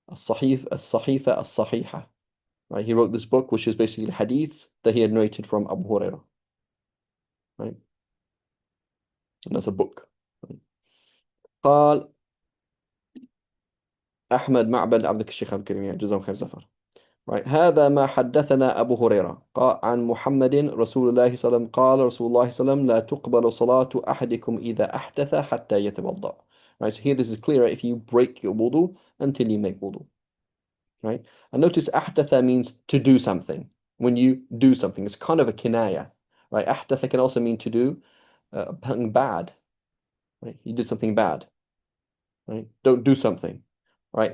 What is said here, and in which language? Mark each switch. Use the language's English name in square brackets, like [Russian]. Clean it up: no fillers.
[English] As-Sahifa As-Sahiha. Right? He wrote this book, which is basically hadiths that he had narrated from Abu Hurairah. Right? And that's a book. [Arabic] قال أحمد معبد عبدك الشيخ عبد الكريم جزاهم خير زفر. [English] Right. [Arabic] هذا ما حدثنا أبو هريرة عن محمد رسول الله صلى الله عليه وسلم قال رسول الله صلى الله عليه وسلم لا تقبل صلاة أحدكم إذا أحدث حتى يتوضأ. [English] Right. So here this is clearer if you break your wudu until you make wudu. Right. And notice أحدث means to do something. When you do something, it's kind of a kinaya. Right. أحدث can also mean to do something bad. Right. You did something bad. Right. Don't do something. Right.